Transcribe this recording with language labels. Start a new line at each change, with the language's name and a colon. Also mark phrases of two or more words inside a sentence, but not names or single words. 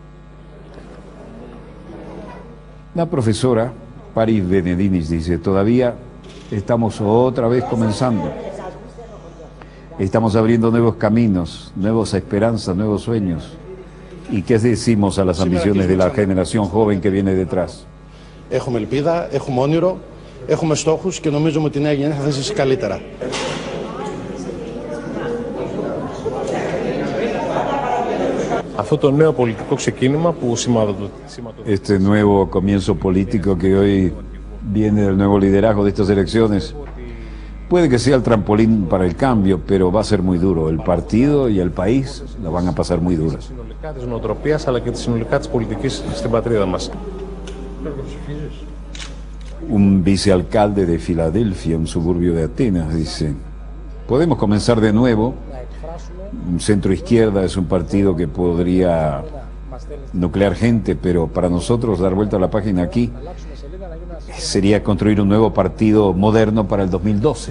Spanish: La profesora Paris Benedinis dice, todavía estamos otra vez comenzando. Estamos abriendo nuevos caminos, nuevas esperanzas, nuevos sueños. ¿Y qué decimos a las ambiciones de la generación joven que viene detrás?
Greek: Έχουμε ελπίδα, έχουμε όνειρο, έχουμε στόχους και νομίζουμε ότι η νέα γενιά θα ζήσει καλύτερα. Αυτό το νέο πολιτικό ξεκίνημα που σηματοδοτεί.
Spanish: Este nuevo comienzo político que hoy viene del nuevo liderazgo de estas elecciones puede que sea el trampolín para el cambio, pero va a ser muy duro. El partido y el país la van a pasar muy duras.
Greek: Συνολικά της νοοτροπίας αλλά και συνολικά της πολιτικής στην πατρίδα μας.
Spanish: Un vicealcalde de Filadelfia, un suburbio de Atenas, dice, podemos comenzar de nuevo. Centro Izquierda es un partido que podría nuclear gente, pero para nosotros dar vuelta a la página aquí sería construir un nuevo partido moderno para el 2012.